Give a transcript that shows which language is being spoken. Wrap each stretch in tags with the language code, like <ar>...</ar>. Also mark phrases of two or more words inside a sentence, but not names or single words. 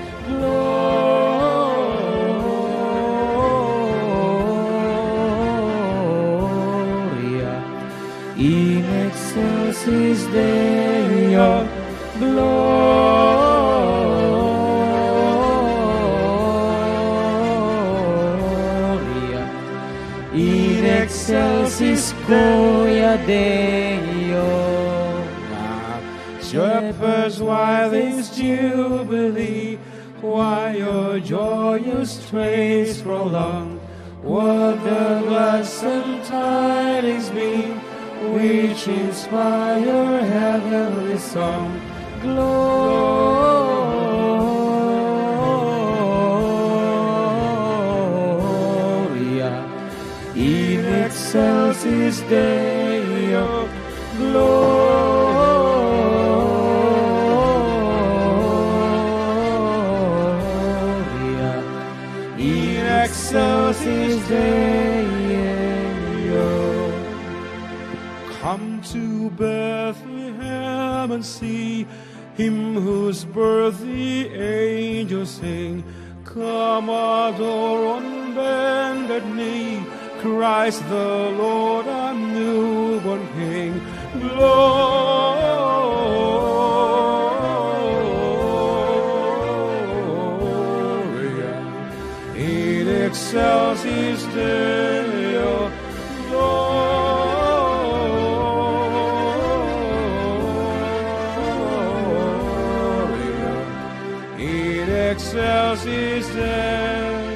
<la>Gloria in excelsis Deo, Gloria in excelsis Gloria Deo.</la> <en>Shepherds, why this jubilee? Why your joyous strains prolong? What the gladsome tidings be, which inspire heavenly song?</en> <la>Gloria in excelsis Deo, excelsis Deo.</la> <en>Come to Bethlehem and see him whose birth the angels sing. Come adore on bended knee Christ the Lord, our newborn King.</en> <la>Gloria in excelsis Deo, Gloria in excelsis Deo.</la>